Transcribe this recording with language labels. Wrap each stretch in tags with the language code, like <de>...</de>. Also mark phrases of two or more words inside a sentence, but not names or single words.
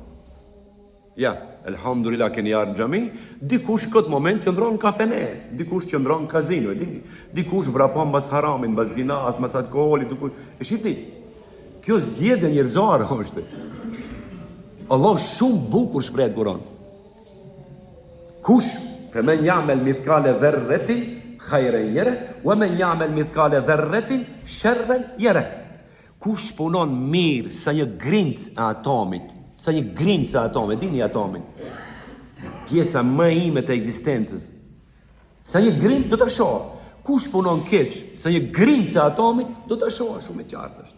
<sq>Ja, elhamdulillah keni ardhur në xhami, dikush këtë moment qëndron në kafene, dikush qëndron në kazino, e dini, dikush vrapon mbas haramin, mbas zinas, mbas alkoolit, dikush. E shihni, kjo zgjedhje njerëzore është. Allah shumë bukur shpreh në Kur'an.</sq> <ar>Kush فمن يعمل مثقال ذرة خيرا يره ومن يعمل مثقال ذرة شرا يره.</ar> <sq>Kush punon mirë sa një grincë e atomit, dini atomin, pjesa më ime të ekzistencës, sa një grincë do ta shoh. Kush punon keq, sa një grincë e atomit do ta shoh, shumë e qartë është.</sq>